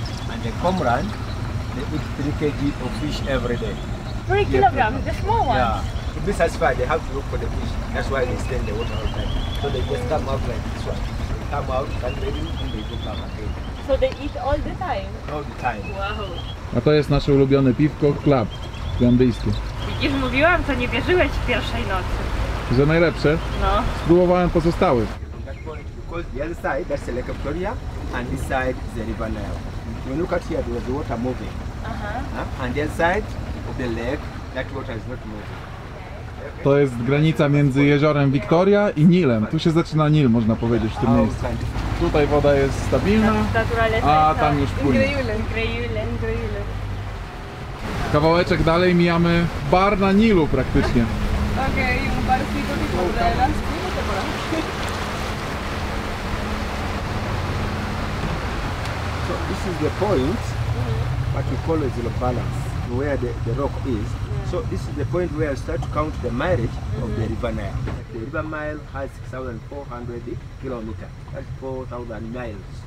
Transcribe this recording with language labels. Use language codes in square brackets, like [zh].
[en] And the comrade, they eat 3 kg of fish every day. 3 kilograms, the small one. Yeah. To be satisfied, they have to look for the fish. That's why they stay in the water all the time. So they just come out like this one. They come out, stand ready, and they go come again. So they eat all the time. All the time. Wow. [pl] A to jest nasze ulubione piwko, Club, gandyjskie. Widzisz, mówiłam, to nie wierzyłeś w pierwszej nocy. Że najlepsze. No. Spróbowałem pozostałych. [en] That point, because the other side, that's the Lake Victoria, and this side is the River Nile. When you look at here, there was the water moving. And the other side of the lake, that water is not moving. [pl] To jest granica między jeziorem Victoria i Nilem. Tu się zaczyna Nil, można powiedzieć, w tym miejscu. Tutaj woda jest stabilna, a tam już płynie. [es] Increíble. Increíble, increíble. [pl] Kawałeczek dalej mijamy bar na Nilu praktycznie. [es] Ok, un barcito tipo de las por ahí. [en] So this is the point, what we call a zero balance, where the rock is. So this is the point where I start to count the mileage of the River Nile. The River Nile has 6,400 kilometers. That's 4,000 miles.